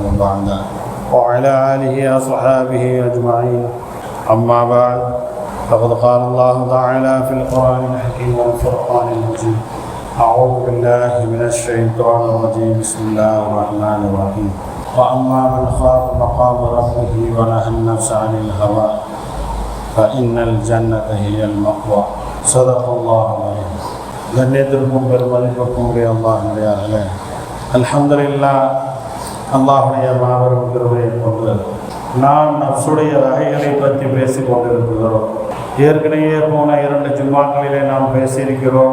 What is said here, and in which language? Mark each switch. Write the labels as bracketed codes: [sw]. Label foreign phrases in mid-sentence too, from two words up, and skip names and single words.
[ar] بعده وعلى آله وصحابه أجمعين أما بعد فقد قال الله تعالى في القرآن الحكيم والفرقان المجيد أعوذ بالله من الشيطان الرجيم بسم الله الرحمن الرحيم وأما من خاف مقام ربه ونهى النفس عن الهوى فإن الجنة هي المأوى صدق الله العظيم. [ta] கண்ணியத்திற்கும் பெருமதிப்புக்கும் உரிய அல்லாஹ்விலே அல்ஹம்துலில்லாஹ். அல்லாஹ்வுடைய மாபெரும் கிருபையை கொண்டு நாம் நஃப்ஸுடைய வகைகளை பற்றி பேசிக் கொண்டிருக்கிறோம். ஏற்கனவே போன 2 ஜும்மாக்களிலே நாம் பேசியிருக்கிறோம்.